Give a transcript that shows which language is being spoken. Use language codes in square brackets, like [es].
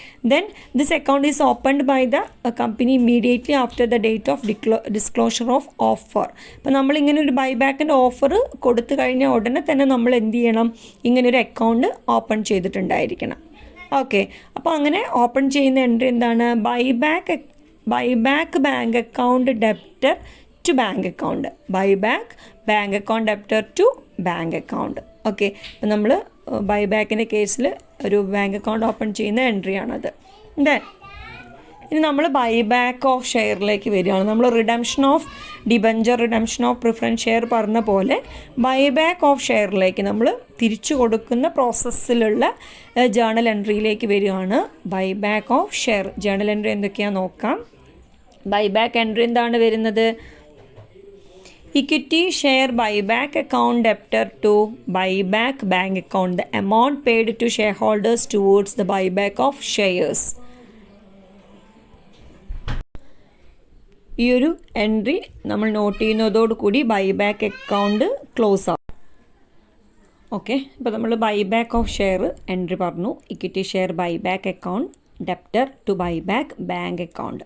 [en] Then this account is opened by the company immediately after the date of disclosure of offer. [ml] അപ്പോൾ നമ്മളിങ്ങനെ ഒരു ബൈബാക്കിൻ്റെ offer കൊടുത്തു കഴിഞ്ഞാൽ ഉടനെ തന്നെ നമ്മൾ എന്ത് ചെയ്യണം? ഇങ്ങനൊരു അക്കൗണ്ട് ഓപ്പൺ ചെയ്തിട്ടുണ്ടായിരിക്കണം. ഓക്കെ. അപ്പോൾ അങ്ങനെ ഓപ്പൺ ചെയ്യുന്ന എൻട്രി എന്താണ്? [en] Buyback bank account debtor to bank account. Buyback bank account debtor to bank account. Okay. [ml] അപ്പോൾ നമ്മൾ ബൈബാക്കിൻ്റെ കേസിൽ ഒരു ബാങ്ക് അക്കൗണ്ട് ഓപ്പൺ ചെയ്യുന്ന എൻട്രിയാണത്. ദെൻ ഇനി നമ്മൾ ബൈബാക്ക് ഓഫ് ഷെയറിലേക്ക് വരികയാണ്. നമ്മൾ redemption of debenture, redemption of preference share പറഞ്ഞ പോലെ ബൈബാക്ക് ഓഫ് ഷെയറിലേക്ക് നമ്മൾ തിരിച്ചു കൊടുക്കുന്ന പ്രോസസ്സിലുള്ള ജേണൽ എൻട്രിയിലേക്ക് വരികയാണ്. Buyback of share journal entry എന്തൊക്കെയാണെന്ന് നോക്കാം. ബൈബാക്ക് എൻട്രി എന്താണ് വരുന്നത്? [en] Equity share buyback account debtor to buyback bank account. The amount paid to shareholders towards the buyback of shares. [ml] ഈ ഒരു എൻട്രി നമ്മൾ നോട്ട് ചെയ്യുന്നതോടുകൂടി ബൈബാക്ക് അക്കൗണ്ട് ക്ലോസ് ആവും. Okay. ഇപ്പോൾ നമ്മൾ ബൈബാക്ക് ഓഫ് ഷെയർ എൻട്രി പറഞ്ഞു. [en] Equity share buyback account debtor to buyback bank account.